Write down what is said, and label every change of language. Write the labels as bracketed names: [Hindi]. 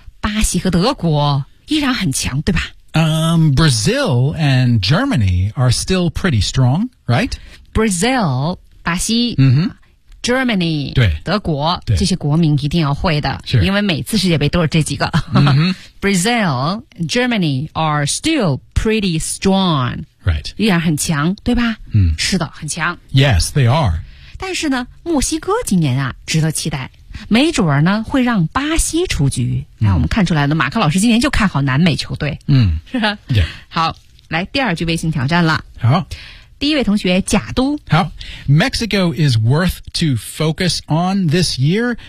[Chinese] 巴西和德国依然很强，对吧、 [English] Brazil and Germany are still pretty strong, right? Brazil, 巴西、Germany, [Chinese] 对，德国，对，这些国民一定要会的、 [English] sure. [Chinese] 因为每次世界杯都是这几个、 [English] Brazil, Germany are still pretty strong. Right. [Chinese] 依然很强，对吧、是的，很强。 [English] Yes, they are. [Chinese] 但是呢，墨西哥今年啊，值得期待。没准儿呢，会让巴西出局。那、我们看出来了，马克老师今年就看好南美球队。是吧、 [English] yeah. [Chinese] 好，来第二句微信挑战了。好。第一位同学贾都。好。 [English] Mexico is worth to focus on this year.